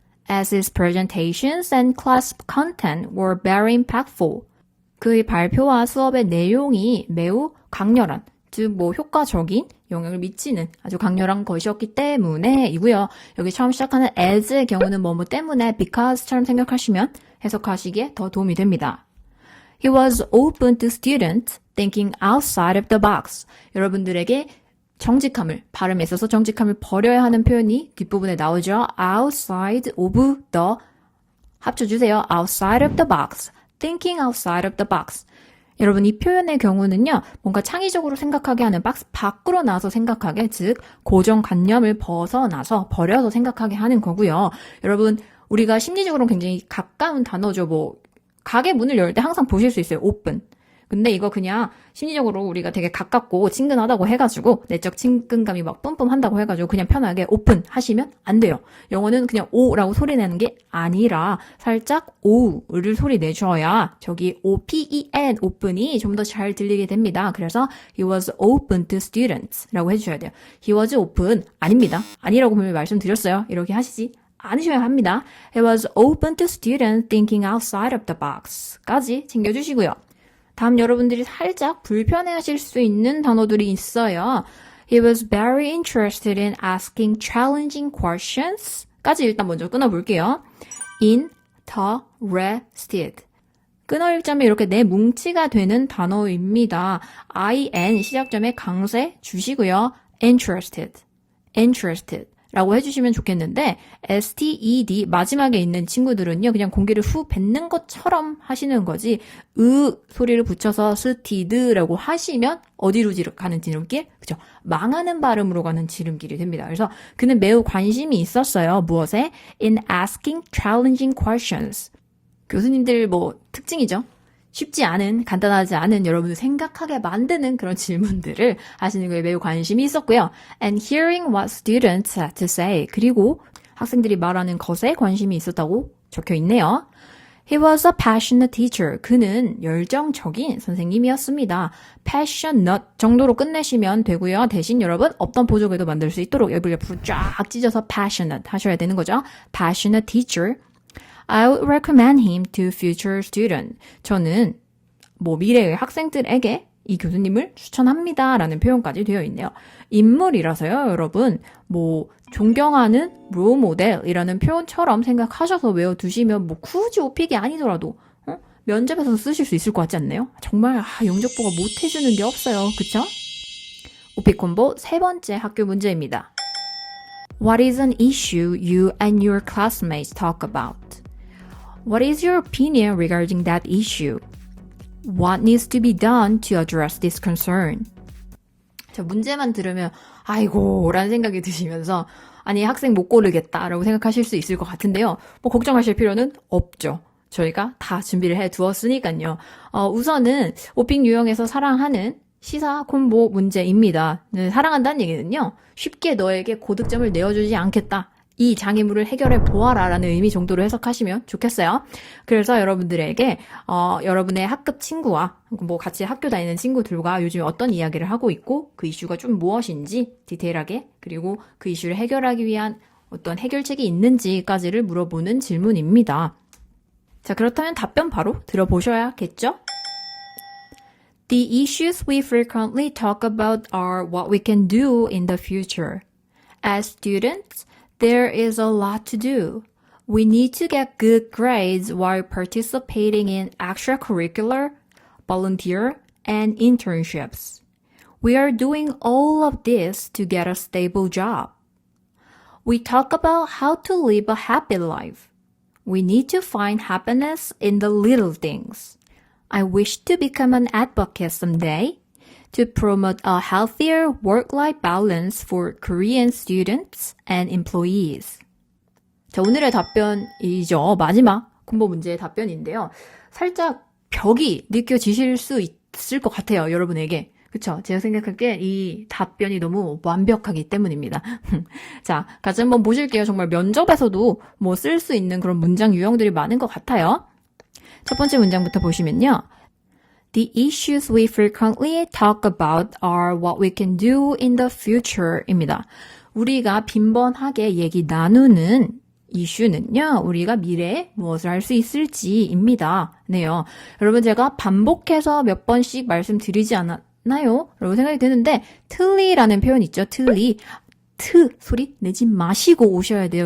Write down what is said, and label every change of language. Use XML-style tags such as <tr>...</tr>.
<en>As his presentations and class content were very impactful.</en> <ko>그의 발표와 수업의 내용이 매우 강렬한, 즉 효과적인 영향을 미치는 아주 강렬한 것이었기 때문에 이고요. 여기 처음 시작하는 as의 경우는 뭐뭐 때문에 because처럼 생각하시면 해석하시기에 더 도움이 됩니다.</ko> <en>He was open to students thinking outside of the box.</en> <ko>여러분들에게 정직함을, 발음에 있어서 정직함을 버려야 하는 표현이 뒷부분에 나오죠.</ko> <en>outside of the,</en> <ko>합쳐주세요.</ko> <en>outside of the box. thinking outside of the box.</en> <ko>여러분 이 표현의 경우는요. 뭔가 창의적으로 생각하게 하는 박스 밖으로 나와서 생각하게, 즉 고정관념을 벗어나서 버려서 생각하게 하는 거고요. 여러분 우리가 심리적으로 굉장히 가까운 단어죠. 가게 문을 열 때 항상 보실 수 있어요.</ko> <en>open.</en> <ko>근데 이거 그냥 심리적으로 우리가 되게 가깝고 친근하다고 해가지고 내적 친근감이 막 뿜뿜한다고 해가지고 그냥 편하게 오픈 하시면 안 돼요. 영어는 그냥 오라고 소리 내는 게 아니라 살짝 오를 소리 내줘야 저기 O-P-E-N 오픈이 좀 더 잘 들리게 됩니다. 그래서</ko> <en>he was open to students</en> <ko>라고 해주셔야 돼요.</ko> <en>he was open</en> <ko>아닙니다. 아니라고 분명히 말씀드렸어요. 이렇게 하시지 않으셔야 합니다.</ko> <en>he was open to students thinking outside of the box</en> <ko>까지 챙겨주시고요. 다음 여러분들이 살짝 불편해하실 수 있는 단어들이 있어요.</ko> <en>He was very interested in asking challenging questions</en> <ko>까지 일단 먼저 끊어볼게요.</ko> <en>interested.</en> <ko>끊어 읽자면 이렇게 네 뭉치가 되는 단어입니다. in 시작점에 강세 주시고요. interested 라고 해주시면 좋겠는데 STED 마지막에 있는 친구들은요. 그냥 공기를 후 뱉는 것처럼 하시는 거지 소리를 붙여서 스티드라고 하시면 어디로 가는 지름길? 그죠? 망하는 발음으로 가는 지름길이 됩니다. 그래서 그는 매우 관심이 있었어요. 무엇에?</ko> <en>In asking challenging questions.</en> <ko>교수님들 특징이죠. 쉽지 않은, 간단하지 않은 여러분들 생각하게 만드는 그런 질문들을 하시는 거에 매우 관심이 있었고요.</ko> <en>And hearing what students had to say.</en> <ko>그리고 학생들이 말하는 것에 관심이 있었다고 적혀 있네요.</ko> <en>He was a passionate teacher.</en> <ko>그는 열정적인 선생님이었습니다. passionate 정도로 끝내시면 되고요. 대신 여러분 없던 보조개도 만들 수 있도록 옆으로 쫙 찢어서 passionate 하셔야 되는 거죠.</ko> <en>passionate teacher. I would recommend him to future student.</en> <ko>저는 미래의 학생들에게 이 교수님을 추천합니다. 라는 표현까지 되어 있네요. 인물이라서요, 여러분. 존경하는 롤 모델이라는 표현처럼 생각하셔서 외워두시면 굳이 오픽이 아니더라도 면접에서 쓰실 수 있을 것 같지 않나요? 정말 영적보가 못해주는 게 없어요. 그쵸? 오픽 콤보 세 번째 학교 문제입니다.</ko> <en>What is an issue you and your classmates talk about? What is your opinion regarding that issue? What needs to be done to address this concern?</en> <ko>자, 문제만 들으면 아이고 라는 생각이 드시면서 아니 학생 못 고르겠다라고 생각하실 수 있을 것 같은데요. 걱정하실 필요는 없죠. 저희가 다 준비를 해두었으니까요. 우선은 오픽 유형에서 사랑하는 시사 콤보 문제입니다. 네, 사랑한다는 얘기는요. 쉽게 너에게 고득점을 내어주지 않겠다. 이 장애물을 해결해 보아라 라는 의미 정도로 해석하시면 좋겠어요. 그래서 여러분들에게 여러분의 학급 친구와 같이 학교 다니는 친구들과 요즘 어떤 이야기를 하고 있고 그 이슈가 좀 무엇인지 디테일하게 그리고 그 이슈를 해결하기 위한 어떤 해결책이 있는지까지를 물어보는 질문입니다. 자, 그렇다면 답변 바로 들어보셔야겠죠?</ko> <en>The issues we frequently talk about are what we can do in the future. As students, there is a lot to do. We need to get good grades while participating in extracurricular, volunteer, and internships. We are doing all of this to get a stable job. We talk about how to live a happy life. We need to find happiness in the little things. I wish to become an advocate someday to promote a healthier work-life balance for Korean students and employees.</en> <ko>자, 오늘의 답변이죠. 마지막 콤보 문제의 답변인데요. 살짝 벽이 느껴지실 수 있을 것 같아요. 여러분에게. 그쵸? 제가 생각하기에 이 답변이 너무 완벽하기 때문입니다. 자, 같이 한번 보실게요. 정말 면접에서도 쓸 수 있는 그런 문장 유형들이 많은 것 같아요. 첫 번째 문장부터 보시면요.</ko> <en>The issues we frequently talk about are what we can do in the future입니다.</en> <ko>우리가 빈번하게 얘기 나누는 이슈는요, 우리가 미래에 무엇을 할 수 있을지입니다. 네요. 여러분, 제가 반복해서 몇 번씩 말씀드리지 않았나요? 라고 생각이 드는데, 틀리라는 표현 있죠? 틀리. 소리 내지 마시고 오셔야 돼요.</ko>